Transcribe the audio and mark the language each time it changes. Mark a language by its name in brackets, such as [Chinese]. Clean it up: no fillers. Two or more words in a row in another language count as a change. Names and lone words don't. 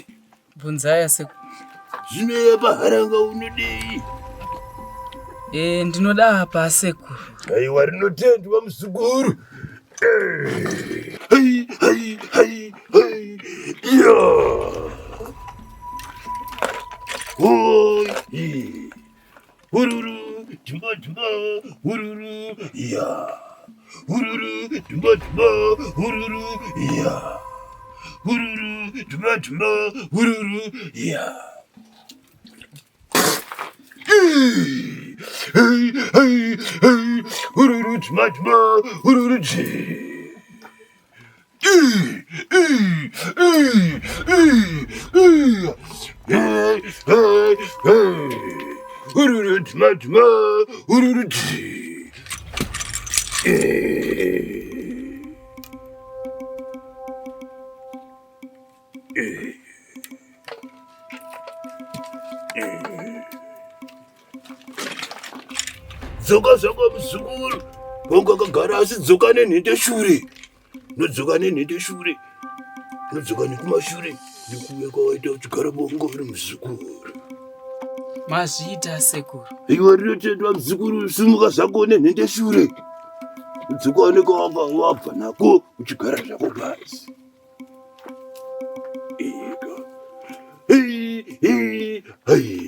[Shona] Bvunzai asekuru. Zvino yapa haranga unodei? Ndinoda apa asekuru. Aiwa, rinotendwa muzukuru. Hai. Ya. Oi. Ururu, tumba, ururu, ya. Ururu, tumba, ururu, ya. Ururu, tumba, ururu, ya. Hey, ururu, tumba, ururu, ururu, tumba, ururu, Zoka muzukuru, bonga kagara asi dzoka nenhete shure. Nodzoka nenhete shure. Nodzoka nekumashure. Ndikuuya kwawaita uchigara bonga uri muzukuru. Mazviita asekuru. Iwe rinotendwa muzukuru, simuka zvako nenhete shure. Udzoka nekawanga wabva nako uchigara zvako pasi. Hey.